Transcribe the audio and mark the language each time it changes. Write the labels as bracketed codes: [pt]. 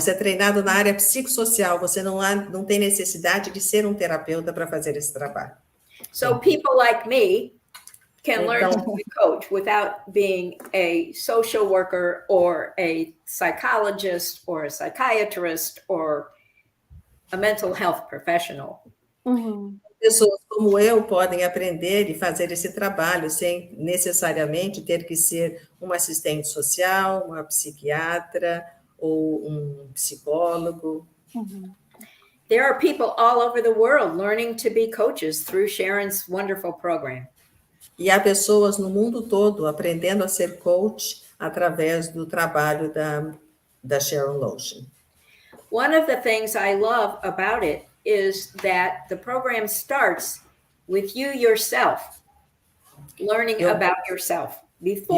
[pt] Você é treinado na área psicossocial. Você não tem necessidade de ser um terapeuta para fazer esse trabalho. [en] So people like me can learn to be a coach without being a social worker or a psychologist or a psychiatrist or a mental health professional. [pt] Pessoas como eu podem aprender e fazer esse trabalho sem necessariamente ter que ser uma assistente social, uma psiquiatra ou um psicólogo. [en] There are people all over the world learning to be coaches through Sharon's wonderful program. [pt] E há pessoas no mundo todo aprendendo a ser coach através do trabalho da Sharon Lotion. [en] One of the things I love about it is that the program starts with you yourself, learning about yourself before.